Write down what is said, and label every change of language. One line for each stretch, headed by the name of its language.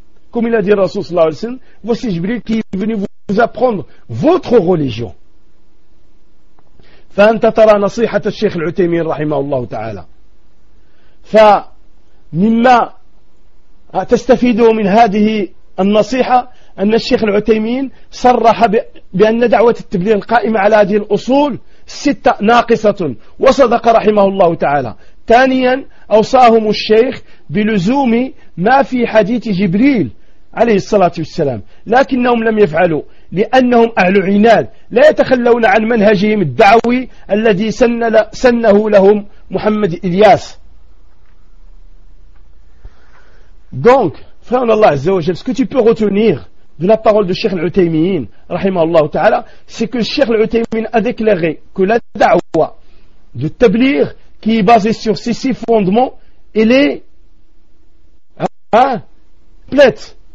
French: Comme il a dit le Rasoul sallallahu alayhi wa sallam, voici Jibril qui est venu vous apprendre votre religion.
Arabic: فَأَنْتَ تَرَى نَصِيحَةَ الشَّيْخِ الْعُتَيْمِينَ رَحِمَهُ اللَّهُ تَعَالَى فَمِمَّا تستفيده من هذه النصيحة أن الشيخ العتيمين صرح بأن دعوة التبليغ القائمة على هذه الأصول ستة ناقصة وصدق رحمه الله تعالى. ثانيا أوصاهم الشيخ بلزوم ما في حديث جبريل عليه الصلاة والسلام، لكنهم لم يفعلوا لأنهم أهل عناد لا يتخلون عن منهجهم الدعوي الذي سنه لهم محمد إلياس.
French: Donc, frère Allah Azza wa Jal, ce que tu peux retenir de la parole de Cheikh Al-Uthaymeen, rahimahullah ta'ala, c'est que Cheikh Al-Uthaymeen a déclaré que la da'wa de tablir, qui est basée sur ces six fondements, elle est complète.